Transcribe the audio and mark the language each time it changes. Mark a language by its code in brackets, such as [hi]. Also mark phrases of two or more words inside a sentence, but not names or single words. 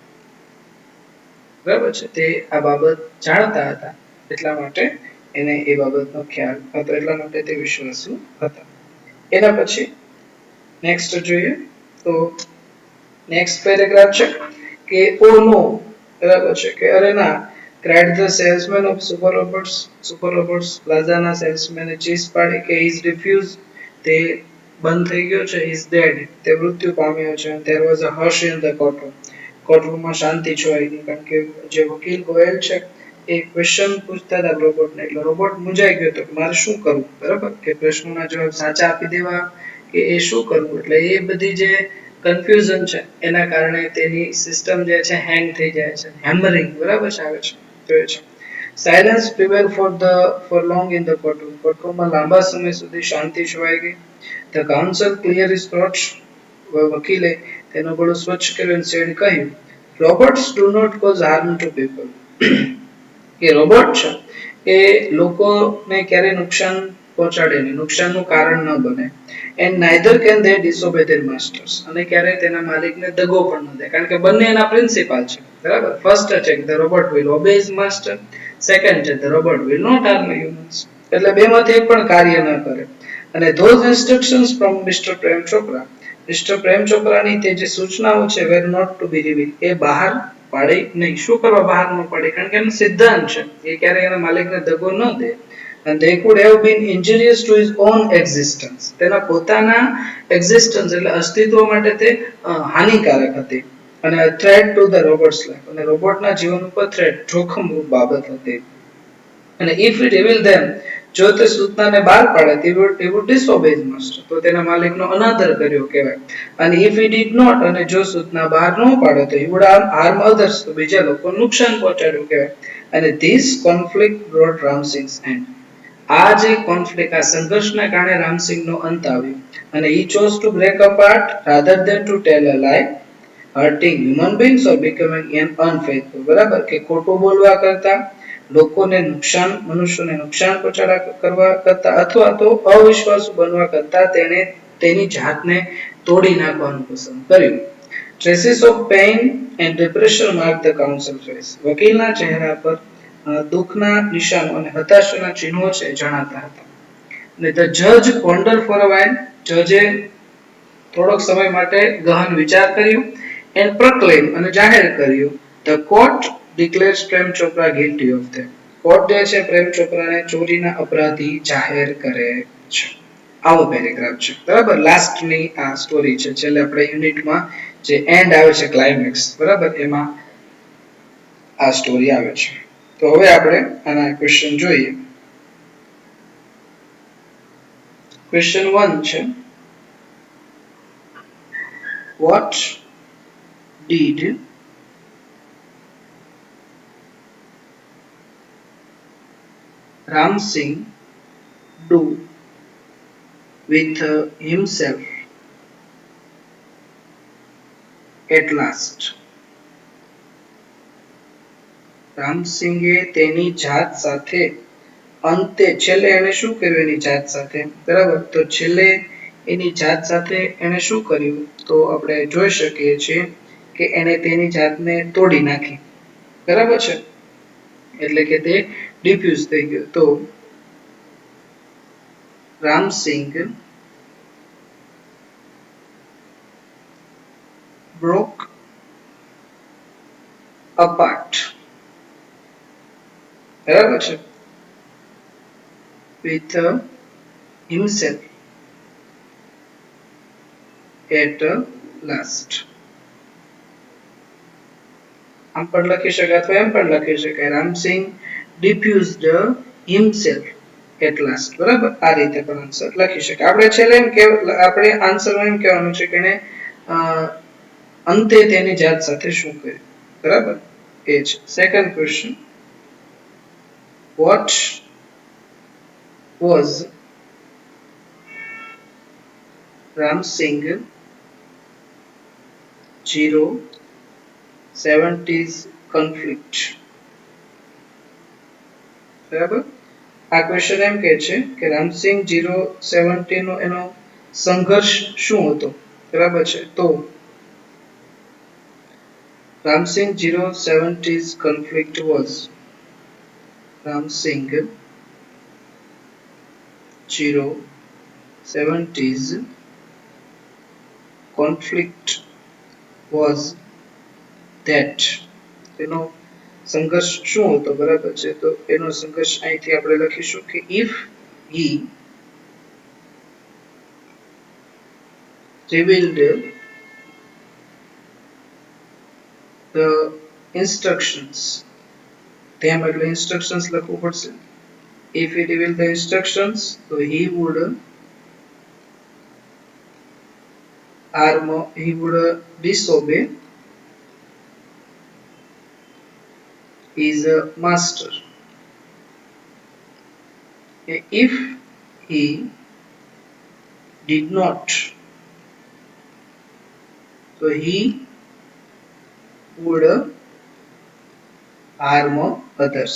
[gu] બરાબર છે, તે આ બાબત જાણતા હતા એટલા માટે એને એ બાબતનો ખ્યાલ હતો, એટલા માટે તે વિશ્વાસુ હતા. એના પછી નેક્સ્ટ જોઈએ તો [en] next paragraph [gu] છે કે [en] oh no, [gu] બરાબર છે, કે અરે ના, [en] cried the salesman of super robots plaza [gu] ના સેલ્સમેને ચીસ પાડી કે [en] is refused, [gu] તે બંધ થઈ ગયો છે, [en] is dead, [gu] તે મૃત્યુ પામ્યો છે. [en] there was a hush in the courtroom, [gu] કોર્ટરૂમમાં શાંતિ છવાઈ ગઈ, કારણ કે જે વકીલ ગોયલ છે એ ક્વેશ્ચન પૂછતા હતા રોબોટને, એટલે રોબોટ મૂંઝાઈ ગયો હતો કે મારે શું કરવું, બરાબર, કે પ્રશ્નોના જવાબ સાચા આપી દેવા કે એ શું કરવું, એટલે એ બધી જે કન્ફ્યુઝન છે એના કારણે તેની સિસ્ટમ જે છે હેંગ થઈ જાય છે, હેમરિંગ, બરાબર છે, આવે છે, તો એ છે. [en] સાયલન્સ prevailed for long in the courtroom, [gu] કોર્ટરૂમમાં લાંબા સમય સુધી શાંતિ છવાઈ ગઈ. [en] the counsel clear his throats, [gu] વકીલે તેનો ગળો સ્વચ્છ કર્યો અને said કહ્યું, [en] robots do not cause harm to people. [gu] કે રોબોટ છે એ લોકોને ક્યારે નુકસાન પહોંચાડે નહીં, નુકસાનનું કારણ ન બને. [en] and neither can they disobey their masters, [gu] અને ક્યારે તેના માલિકને દગો પણ ન દે, કારણ કે બંને એના પ્રિન્સિપલ છે, બરાબર. [en] ફર્સ્ટ છે the robot will obey his master, સેકન્ડ છે the robot will not harm humans, [gu] એટલે બેમાંથી એક પણ કાર્ય ન કરે. [en] અને those instructions from Mr. [gu] પ્રેમ ચોપરા, મિસ્ટર પ્રેમ ચોપરાની તે જે સૂચનાઓ છે [en] were not to be revealed, [gu] એ બહાર પાડે નહીં. શું કરવા બહાર ન પાડે, કારણ કે એનો સિદ્ધાંત છે એ ક્યારેય એના માલિકને દગો ન દે. [en] and they could have been injurious to his own existence, [gu] તેના પોતાના existence એટલે અસ્તિત્વ માટે તે હાનિકારક હતી, અને [en] threat to the robot's life, [gu] અને રોબોટના જીવન ઉપર threat, જોખમરૂપ બાબત હતી. [en] અને if he reveal them, [gu] જો તે સૂચનાને બહાર પાડે, [en] he would disobey his master, [gu] તો તેના માલિકનો અનાદર કર્યો કહેવાય. [en] અને if he did not, [gu] અને જો સૂચના બહાર ન પાડે તો [en] he would harm others, [gu] તો બીજા લોકોને નુકસાન પહોંચાડ્યું કહેવાય. [en] અને this conflict brought Ram Singh's end, [gu] આ જે કોન્ફ્લિક્ટ, આ સંઘર્ષના કારણે રામસિંહનો અંત આવ્યો. [en] અને he chose to break apart rather than to tell a lie, hurting human beings or becoming an unfaithful, [gu] બરાબર, કે ખોટું બોલવા કરતા, લોકોને નુકસાન, મનુષ્યને નુકસાન પહોંચાડવા કરવા કરતા, અથવા તો અવિશ્વાસુ બનવા કરતા તેણે તેની જાતને તોડી નાખવાનું પસંદ કર્યું. [en] traces of pain and depression mark the counsel face, [gu] વકીલના ચહેરા પર દુઃખના નિશાનો અને હતાશાના ચિહ્નો છે જણાતા હતા. [en] અને the judge pondered for a while, [gu] જજે થોડોક સમય માટે ગહન વિચાર કર્યો, [en] and proclaimed, [gu] અને જાહેર કર્યું, [en] the court declares પ્રેમ ચોપરા guilty of them, [gu] કોર્ટ જે છે પ્રેમ ચોપરાને ચોરીના અપરાધી જાહેર કરે છે. આવો પેરેગ્રાફ છે, બરાબર. લાસ્ટની આ સ્ટોરી છે, છેલ્લે આપણે યુનિટમાં જે એન્ડ આવે છે, ક્લાઇમેક્સ, બરાબર, એમાં આ સ્ટોરી આવે છે. તો હવે આપણે આના ક્વેશ્ચન જોઈએ. ક્વેશ્ચન 1 છે, [en] what did Ram Singh do with himself at last? [gu] રામસિંગે તેની જાત સાથે અંતે, છેલ્લે એને શું કર્યું એની જાત સાથે, બરાબર. તો છેલ્લે એની જાત સાથે એને શું કર્યું, તો આપણે જોઈ શકીએ છીએ કે એને તેની જાતને તોડી નાખી, બરાબર છે, એટલે કે તે ડિફ્યુઝ થઈ ગયો. [en] તો રામસિંગ broke apart, [gu] બરાબર છે, [en] with himself at last. [gu] આમ પણ લખી શકાય અથવા એમ પણ લખી શકાય, રામસિંગ [en] diffused himself at last. [gu] બરાબર, આ રીતે પણ આન્સર લખી શકાય. આપણે છેલ્લે એમ કે આપણે આન્સરમાં એમ કહેવાનું છે કે એને અંતે તેની જાત સાથે શું કર્યું. બરાબર, એ છે. સેકન્ડ ક્વેશ્ચન, [en] what was Ramsing 070s conflict? [gu] બરાબર, આ ક્વેશ્ચન એમ કહે છે કે રામસિંગ 070 નો એનો સંઘર્ષ શું હતો. [en] બરાબર છે, તો રામસિંગ 070s conflict was Ramsing 070s conflict was that, [gu] એનો સંઘર્ષ શું હતો. બરાબર છે, તો એનો સંઘર્ષ અહીંથી આપણે લખીશું કે [en] if he revealed the instructions, [gu] તેમ એટલે instructions લખવું પડશે. [en] If he revealed the instructions, so he would disobey his master. If he did not, so he would harm others.